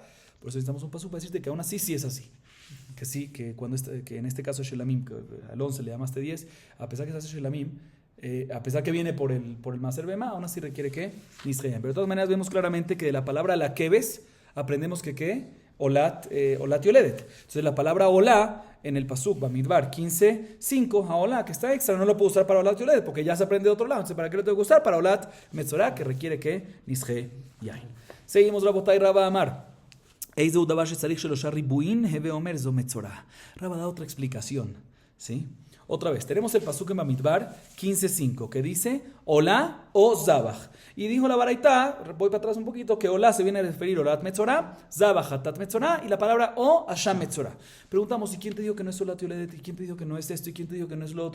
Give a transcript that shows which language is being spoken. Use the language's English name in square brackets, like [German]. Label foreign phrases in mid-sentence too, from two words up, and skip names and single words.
[Spanish] Por eso necesitamos un paso para decirte que aún así sí es así. Que sí, que en este caso shelamim, que al 11 le llamaste 10, a pesar que se hace shelamim, a pesar que viene por el [Hebrew] מעשר בהמה, [Spanish] aún así requiere que [Hebrew] נסכי יין. [Spanish] Pero de todas maneras vemos claramente que de la palabra la keves aprendemos que ¿qué? [Hebrew] עולת יולדת. [Spanish] Entonces la palabra olá en el pasuk Bamidbar 15:5, haolá, que está extra, no lo puedo usar para [Hebrew] עולת יולדת [Spanish] porque ya se aprende de otro lado. Entonces, ¿para qué lo tengo que usar? Para [Hebrew] עולת מצורע, [Spanish] que requiere que [Hebrew] נסכי יין. [Spanish] Seguimos, [Hebrew] רבותי רבה אמר. [Spanish] Rabba da otra explicación. ¿Sí? Otra vez, tenemos el pasuk en Bamidbar 15:5 que dice [Hebrew] עולה או זבח. [Spanish] Y dijo la baraita, voy para atrás un poquito, que Olá se viene a referir a [Hebrew] עולת מצורע, זבח חטאת מצורע [Spanish] y la palabra [Hebrew] או אשם מצורע. [Spanish] Preguntamos, ¿y quién te dijo que no es [Hebrew] עולת יולדת? [Spanish] ¿Y quién te dijo que no es esto? ¿Y quién te dijo que no es lo otro?